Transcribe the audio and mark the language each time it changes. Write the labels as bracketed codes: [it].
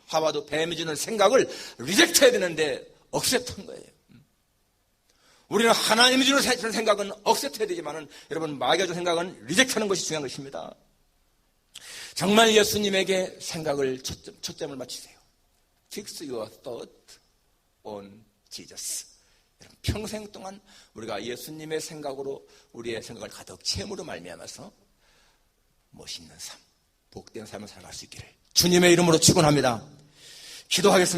[ko] 하와도 뱀이 주는 생각을 리젝트해야 되는데 억셉트한 거예요. 우리는 하나님이 주는 생각은 억셉트해야 되지만은 여러분 마귀가 주는 생각은 리젝트하는 것이 중요한 것입니다. 정말 예수님에게 생각을 초점을 맞추세요. [en] Fix your thought on Jesus. [ko] 여러분 평생 동안 우리가 예수님의 생각으로 우리의 생각을 가득 채움으로 말미암아서 멋있는 삶, 복된 삶을 살아갈 수 있기를 주님의 이름으로 축원합니다. 기도하겠습니다.